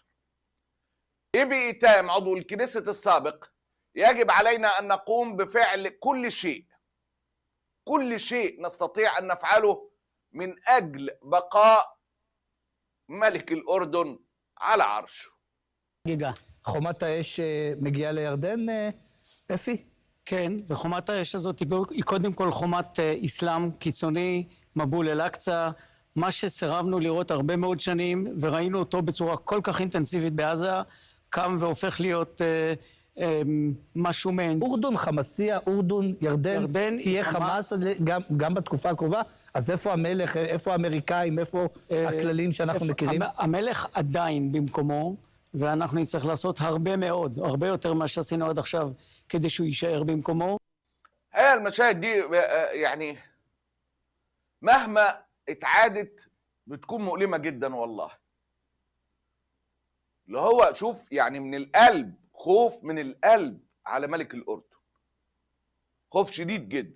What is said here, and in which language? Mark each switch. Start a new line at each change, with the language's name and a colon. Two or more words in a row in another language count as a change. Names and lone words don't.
Arabic: إيفي إيتام عضو الكنيسة السابق: يجب علينا أن نقوم بفعل كل شيء نستطيع أن نفعله من أجل بقاء ملك الأردن على عرشه.
Hebrew: חומת האש מגיעה לירדן, אפי? כן, וחומת האש הזאת היא קודם כל חומת אסלאם קיצוני, מבול אל-אקצא, מה שסירבנו לראות הרבה מאוד שנים, וראינו אותו בצורה כל כך אינטנסיבית בעזה, קם והופך להיות משהו מעין. אורדון חמאסיה, אורדון, ירדן, תהיה חמאס גם בתקופה הקרובה, אז איפה המלך, איפה האמריקאים, איפה הכללים שאנחנו מכירים? המלך עדיין במקומו, ואנחנו נצטרך לעשות הרבה מאוד, הרבה יותר מה שעשינו עד עכשיו, כדי שהוא יישאר במקומו.
Arabic: المشاهد دي يعني مهما اتعادت بتكون مؤلمة جدا والله. اللي هو شوف يعني من القلب، خوف من القلب على ملك الأردن، خوف شديد جدا.